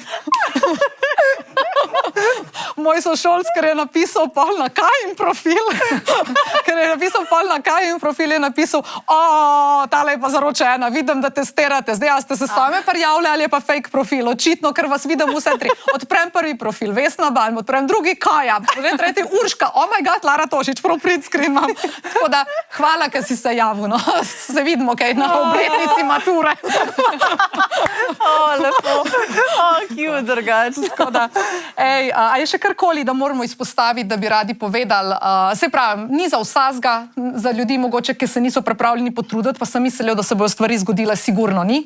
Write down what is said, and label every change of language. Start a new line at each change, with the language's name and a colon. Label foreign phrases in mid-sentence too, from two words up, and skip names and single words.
Slovenian: Moj sošolc, ker je napisal pol na Kajin profil. Ker je napisal pol na Kajin profil, je napisal, tale je pa zaročena, vidim, da testirate. Zdaj, a ste se same prijavili ali je pa fake profil? Očitno, ker vas vidim vse tri. Odprem prvi profil, Vesna Balm, odprem drugi Kaja, potem tretji Urška,
English: oh my god,
Slovenian: Lara Tošič, prav
English: print screen
Slovenian: imam. Tako da, hvala, ker si se javil, no. Se vidimo, kaj na obletnici mature. Lepo. Cute, drugače. Tako da, a je še karkoli, da moramo izpostaviti, da bi radi povedali? Se pravi, ni za vsazga, za ljudi mogoče, ki se niso pripravljeni potruditi, pa sem mislila, da se bodo stvari zgodile, sigurno ni.